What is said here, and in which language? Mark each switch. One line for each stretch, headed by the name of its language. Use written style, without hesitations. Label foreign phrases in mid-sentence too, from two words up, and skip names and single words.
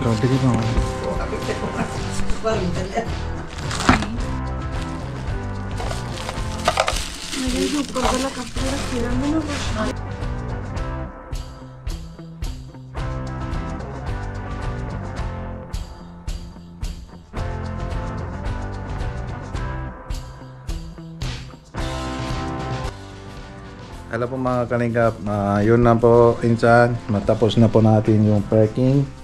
Punjabi: ਕੱਢ ਕੇ ਪਾਵਾਂ ਮੇਰੇ ਜੋ ਉੱਪਰ ਵਾਲਾ ਕੱਪੜੇ ਰੱਖੇ ਰਹਿੰਦੇ ਨਾ ਕੁਛ
Filipino: Hello po mga kalingap, yun na po insan, matapos na po natin yung packing.